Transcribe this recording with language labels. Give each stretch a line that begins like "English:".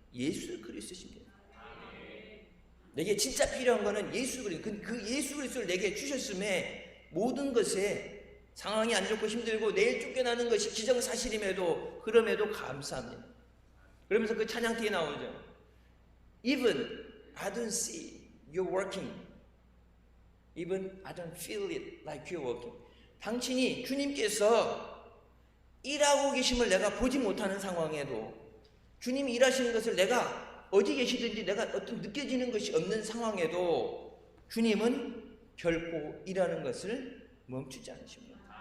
Korean: 예수 그리스도십니다. 내게 진짜 필요한 거는 예수 그리스도. 그 예수 그리스도를 내게 주셨음에 모든 것에 상황이 안 좋고 힘들고 내일 쫓겨나는 것이 기정사실임에도 그럼에도 감사합니다. 그러면서 그 찬양 뒤에 나오죠.
English: Even I don't see you working. Even I don't feel it like you're working.
Korean: 당신이 주님께서 일하고 계심을 내가 보지 못하는 상황에도 주님이 일하시는 것을 내가 어디 계시든지 내가 어떤 느껴지는 것이 없는 상황에도 주님은 결코 일하는 것을 멈추지 않으십니다.